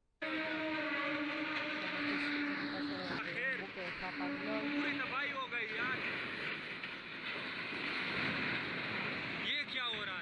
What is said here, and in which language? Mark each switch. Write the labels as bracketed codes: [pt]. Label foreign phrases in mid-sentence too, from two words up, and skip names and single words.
[es] Bueno, este es un caso de un buque de Hapag Lloyd. [hi] पूरी तबाही हो गई यार। ये क्या हो रहा है?